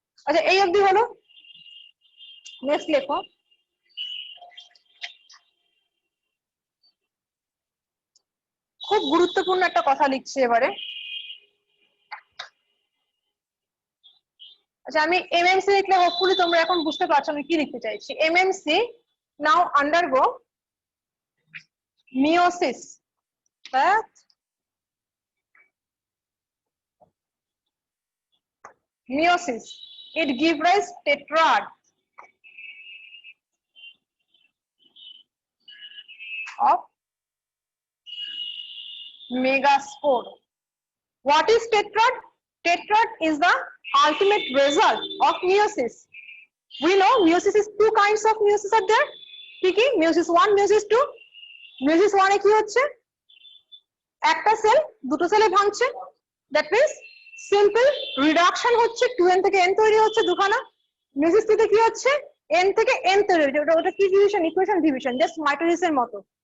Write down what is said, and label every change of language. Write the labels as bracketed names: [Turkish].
[Bangla] আচ্ছা এই অবধি হলো, নেক্সট লেখো। খুব গুরুত্বপূর্ণ একটা কথা লিখছি এবারে। আচ্ছা আমি এমএমসি লিখলে হোপফুলি তোমরা এখন বুঝতে পারছো আমি কি লিখতে চাইছি। [English] MMC now undergo meiosis, that meiosis, it give rise tetrad of megaspore. What is tetrad? Tetrad is the ultimate result of meiosis. We know meiosis is two kinds of meiosis are there. কি meiosis 1, meiosis 2. [Bangla] meiosis 1 এ কি হচ্ছে, একটা sell দুটো সেলে ভাঙছে, that means simple reduction হচ্ছে, 2n থেকে n তৈরি হচ্ছে দুখানা। meiosis 2 তে কি হচ্ছে, n থেকে n তৈরি হচ্ছে, ওটা কি ডিভিশন, ইকুয়েশন ডিভিশন, জাস্ট মাইটোসিসের মতো।